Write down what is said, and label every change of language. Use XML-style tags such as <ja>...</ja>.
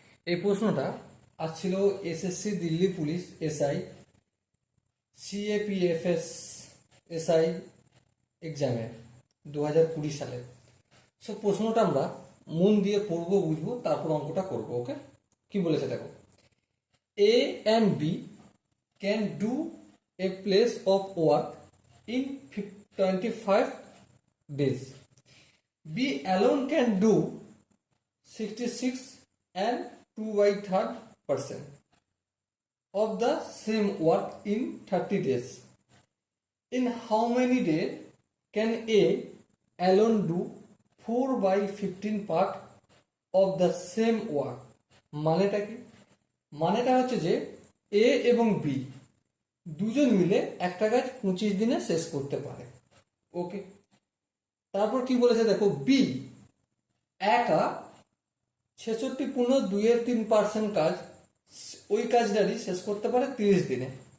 <bn>এই প্রশ্নটা আসছিল SSC Delhi police SI CAPFs SI এক্সামে 2020 সালে। সো প্রশ্নটা আমরা মন দিয়ে পড়বো, বুঝবো, তারপর অঙ্কটা করবো। ওকে, কি বলেছে দেখো।</bn> <en>A and B can do a place of work in 25 days. B alone can do 66 and 2 by 3rd% of the same work in 30 days. In how many days can A alone do 4 by 15 part of the same work?</en> <bn>মানেটা কি? মানেটা হচ্ছে যে এ এবং B দুজন মিলে একটা কাজ 25 দিনে শেষ করতে পারে। ওকে, তারপর কি বলেছে দেখো, বি একা 66.2% কাজ ওই কাজটারই শেষ করতে পারে 30 দিনে।</bn>